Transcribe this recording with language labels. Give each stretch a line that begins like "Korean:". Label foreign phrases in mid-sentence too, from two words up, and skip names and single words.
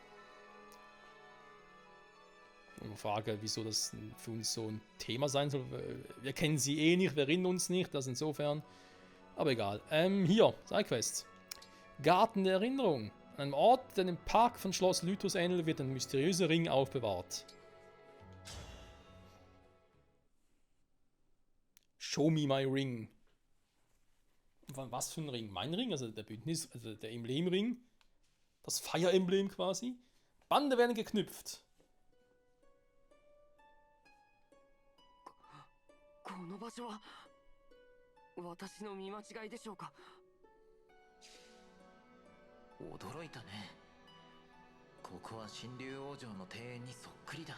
German: Und Frage, wieso das für uns so ein Thema sein soll. Wir kennen sie eh nicht, wir erinnern uns nicht, das insofern. Aber egal. Hier, Sidequest. Garten der Erinnerung. An einem Ort, der dem Park von Schloss Lythos ähnelt, wird ein mysteriöser Ring aufbewahrt.
English: Show me my ring.
German: Was für ein Ring? Mein Ring, also der Bündnis, also der Emblemring. Das Fire-Emblem quasi. Bande werden geknüpft.
Japanese: この場所は私の見間違いでしょうか。驚いたね。ここは神竜王城の庭園にそっくりだ。